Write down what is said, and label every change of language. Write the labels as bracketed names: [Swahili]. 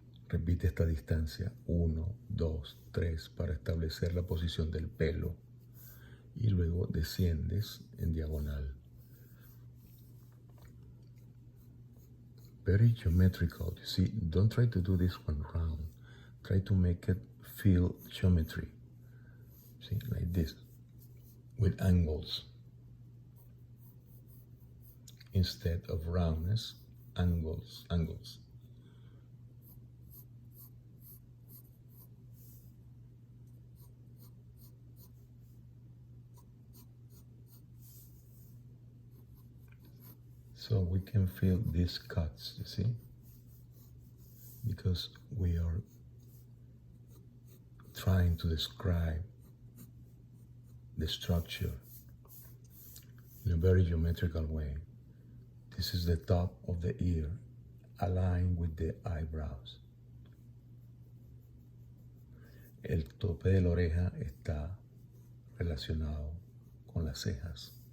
[Spanish] Repite esta distancia, 1, 2, 3, para establecer la posición del pelo. Y luego desciendes en diagonal. [English] Very geometrical. You see, don't try to do this one round. Try to make it feel geometry. See, like this, with angles. Instead of roundness, angles. So we can feel these cuts, you see? Because we are trying to describe the structure in a very geometrical way. This is the top of the ear, aligned with the eyebrows. [Spanish] El tope de la oreja está relacionado con las cejas.